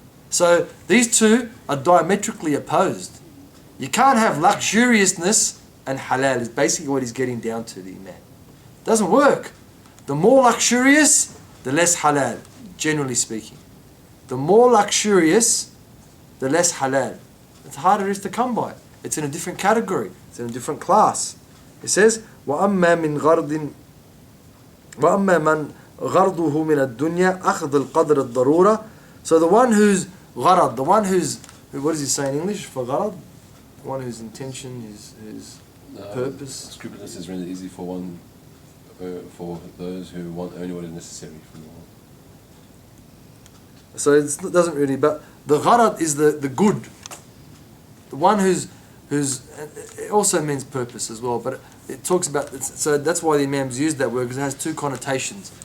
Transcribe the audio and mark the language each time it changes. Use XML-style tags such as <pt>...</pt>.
<en>So these two are diametrically opposed. You can't have luxuriousness and halal is basically what he's getting down to, the Imam. Doesn't work. The more luxurious, the less halal, generally speaking. The more luxurious, the less halal. The harder it is to come by. It's in a different category. It's in a different class. It says,</en> <ar>وَأَمَّا مِنْ مَنْ غَرْضُهُ مِنَ الدُّنْيَا أَخْذُ الْقَدْرِ الضَّرُورَةِ.</ar> <en>So the one who's gharad, the one who's, what does he say in English for gharad? The one whose intention, his purpose. Scrupulousness is rendered easy for one, for those who want only what is necessary from the world. So it doesn't really, but the gharad is the good. The one who's, it also means purpose as well, but it talks about, so that's why the Imams used that word, because it has two connotations.</en>